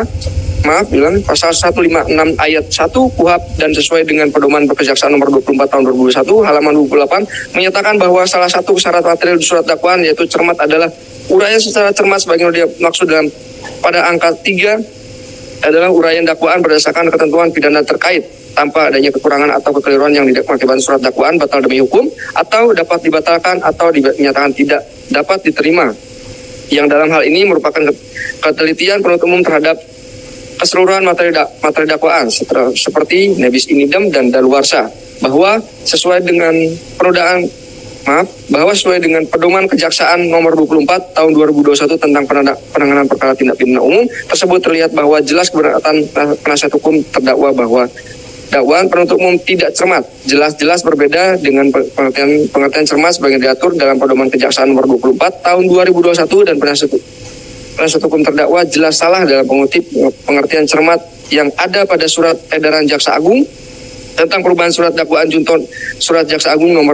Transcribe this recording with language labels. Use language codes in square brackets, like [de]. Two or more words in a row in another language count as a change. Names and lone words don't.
[id] Pasal 156 ayat 1 KUHP dan sesuai dengan pedoman Kejaksaan nomor 24 tahun 2021 halaman 28 menyatakan bahwa salah satu syarat material surat dakwaan yaitu cermat adalah uraian secara cermat sebagaimana dimaksud dalam pada angka 3 adalah uraian dakwaan berdasarkan ketentuan pidana terkait tanpa adanya kekurangan atau kekeliruan yang diakibatkan surat dakwaan batal demi hukum atau dapat dibatalkan atau dinyatakan tidak dapat diterima. Yang dalam hal ini merupakan ketelitian penuntut umum terhadap keseluruhan materi dakwaan seperti [la] nebis in idem [id] dan daluarsa bahwa sesuai dengan pedoman Kejaksaan nomor 24 tahun 2021 tentang penanganan perkara tindak pidana umum tersebut terlihat bahwa jelas keberatan penasihat hukum terdakwa bahwa dakwaan penuntut umum tidak cermat, jelas-jelas berbeda dengan pengertian cermat sebagai diatur dalam pedoman Kejaksaan nomor 24 tahun 2021 dan penasihat hukum terdakwa jelas salah dalam mengutip pengertian cermat yang ada pada surat edaran Jaksa Agung tentang perubahan surat dakwaan junto surat Jaksa Agung